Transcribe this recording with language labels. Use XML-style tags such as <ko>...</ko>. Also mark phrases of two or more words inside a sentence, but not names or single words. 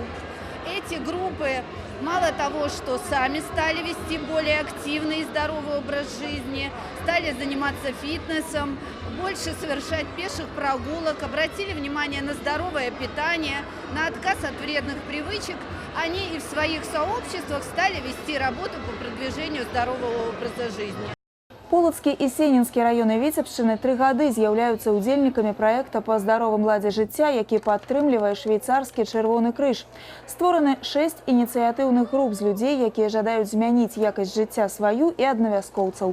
<ru>Эти группы мало того, что сами стали вести более активный и здоровый образ жизни, стали заниматься фитнесом, больше совершать пеших прогулок, обратили внимание на здоровое питание, на отказ от вредных привычек, они и в своих сообществах стали вести работу по продвижению здорового образа жизни.</ru> <be>Полацкі і Сенінскі районы Віцебшчыны 3 гады з'яўляюцца удзельнікамі праекта па здаровым ладзе жыцця, які падтрымлівае швейцарскі Чырвоны крыж. Створаны 6 ініцыятыўных груп з людзей, якія жадаюць змяніць якасць жыцця сваю і аднавяскоўцаў.</be>